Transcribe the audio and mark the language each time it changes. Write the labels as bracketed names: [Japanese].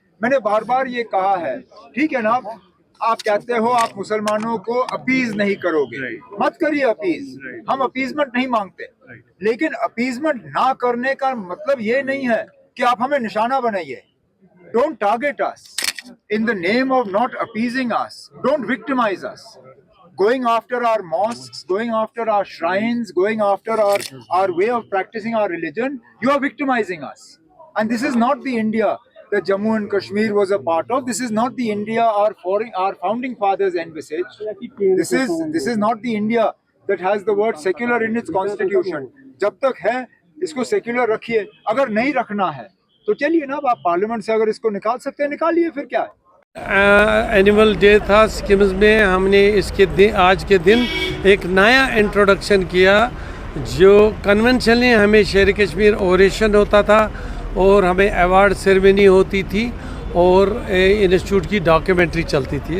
[Hindi] मैंने बार बार ये कहा है, ठीक है ना, आप कहते हो आप मुसलमानों को अपीज नहीं करोगे, मत करिए अपीज, हम अपीजमेंट नहीं मांगते, लेकिन अपीजमेंट ना करने का मतलब ये नहीं है कि आप हमें निशाना बनाइए। [English] Don't target us in the name of not appeasing us, don't victimize us. going after our mosques, going after our shrines, going after our way of practicing our religion, you are victimizing us. And this is not the India that Jammu and Kashmir was a part of. This is not the India our founding fathers envisaged. This is not the India that has the word secular in its constitution. [Hindi] जब तक है इसको secular रखिए, अगर नहीं रखना है तो चलिए ना, आप पार्लियामेंट से अगर इसको निकाल सकते हैं निकालिए, फिर क्या है। एनिमल डे था सिक्किम में। हमने इसके दिन, आज के दिन एक नया इंट्रोडक्शन किया। जो कन्वेंशनली हमें शेर कश्मीर ओरेशन होता था और हमें अवार्ड सेरेमनी होती थी और इंस्टीट्यूट की डॉक्यूमेंट्री चलती थी।